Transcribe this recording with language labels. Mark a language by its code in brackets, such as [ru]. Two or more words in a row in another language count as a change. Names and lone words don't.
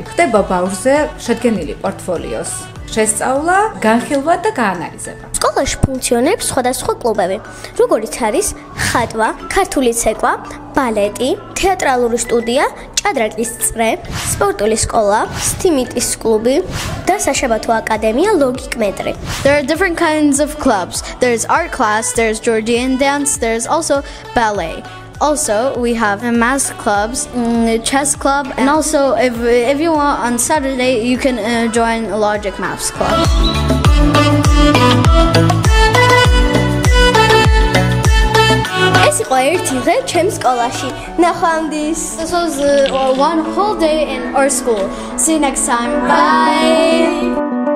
[ka] ხდება ბავშვზე შედგენილი პორტფოლიოს შესწავლა, განხილვა და გაანალიზება. სკოლაში ფუნქციონირებს სხვადასხვა კლუბები, როგორიც არის ხატვა, ქართული ცეკვა, ბალეტი, თეატრალური სტუდია, ჭადრაკის წრე, სპორტული სკოლა, სტიმიტის კლუბი და საშაბათო აკადემია ლოგიკ მეტრი. [en] There are different kinds of clubs. There's art class, there's Georgian dance, there's also ballet. Also, we have math clubs, chess club, and also if you want on Saturday, you can join a Logic Maths club. [ka] ეს იყო ერთი დღე ჩემს სკოლაში. ნახვამდის. [en] This was one whole day in our school. See you next time. Bye.